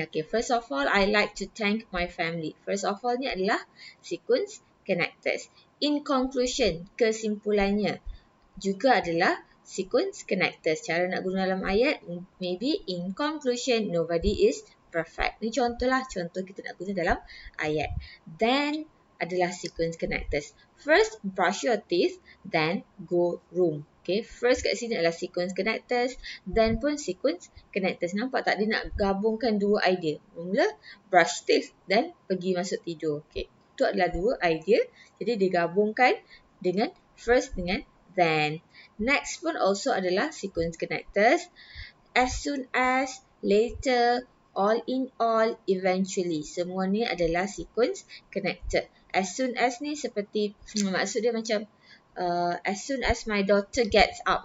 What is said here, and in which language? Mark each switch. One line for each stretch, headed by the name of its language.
English: Okay, first of all, I like to thank my family. First of all
Malay: ni adalah sequence connectors.
English: In conclusion,
Malay: kesimpulannya juga adalah
English: sequence connectors.
Malay: Cara nak guna dalam ayat,
English: maybe in conclusion, nobody is perfect.
Malay: Ni contoh kita nak guna dalam ayat. Then adalah sequence connectors.
English: First, brush your teeth, then go room.
Malay: Okay, first kat sini adalah sequence connectors, then pun sequence connectors. Nampak tak dia nak gabungkan dua idea. Mula
English: brush teeth,
Malay: then pergi masuk tidur. Okay, itu adalah dua idea. Jadi digabungkan dengan first dengan then. Next pun also adalah sequence connectors.
English: As soon as, later, all in all, eventually.
Malay: Semua ni adalah sequence connected. As soon as ni seperti, maksud dia macam
English: as soon as my daughter gets up.